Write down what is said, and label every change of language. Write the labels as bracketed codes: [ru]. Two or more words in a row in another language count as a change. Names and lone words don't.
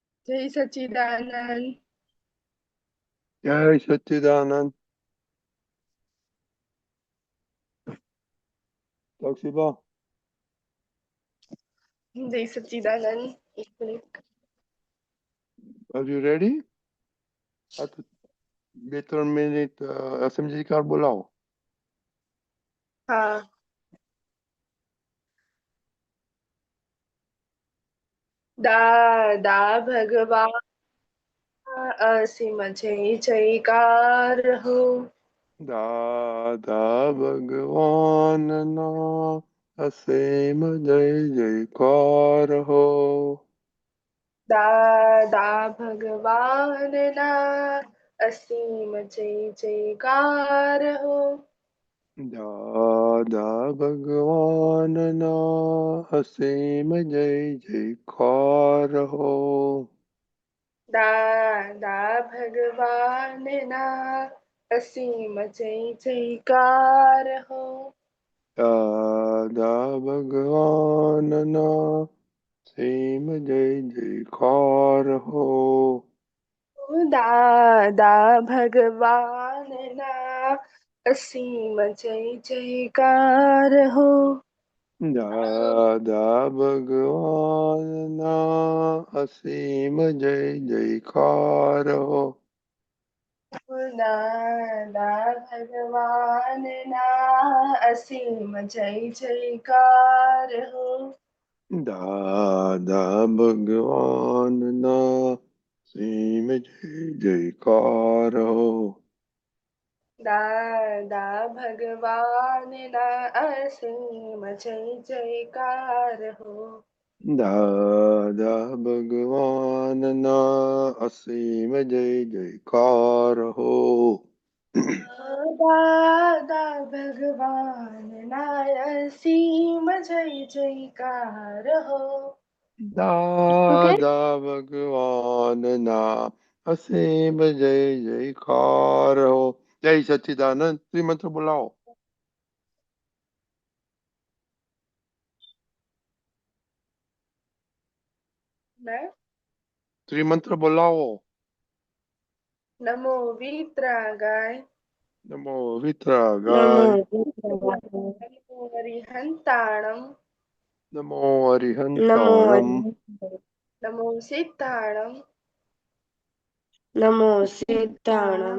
[gu] જય સચ્ચિદાનંદ। જય સચ્ચિદાનંદ. તોશિબા, જય સચ્ચિદાનંદ. એક મિનિટ। [en] are you ready? [gu] આ તો 2-3 મિનિટ એસએમજી કાર બોલાવો. हाँ। દાદા ભગવાન અસીમ જય જયકાર હો। દાદા ભગવાનના અસીમ જય જયકાર હો. દાદા ભગવાન ના અસીમ જય જયકાર હો। દાદા ભગવાનના અસીમ જય જયકાર હો. દાદા ભગવાન ના અસીમ જય જયકાર હો। દાદા ભગવાનના અસીમ જય જયકાર હો. દાદા ભગવાન ના અસીમ જય જયકાર હો। દાદા ભગવાનના અસીમ જય જયકાર હો. દાદા ભગવાન ના અસીમ જય જયકાર હો। દાદા ભગવાનના અસીમ જય જયકાર હો. દાદા ભગવાન ના અસીમ જય જયકાર હો। દાદા ભગવાનના અસીમ જય જયકાર હો. દાદા ભગવાન ના અસીમ જય જયકાર હો। ओके। દાદા ભગવાનના અસીમ જય જયકાર હો. જય સચ્ચિદાનંદ. શ્રીમંત્ર બોલાવો. मैं શ્રીમંત્ર બોલાવો. [pra] नमो वीत्रागाय। નમો नमो વિતરાગાય. बुद्धाय। नमो अरिहंताणम। નમો नमो અરિહંતાણમ. अरिहंताय। नमो सिद्धाणम। नमो सिद्धाणम।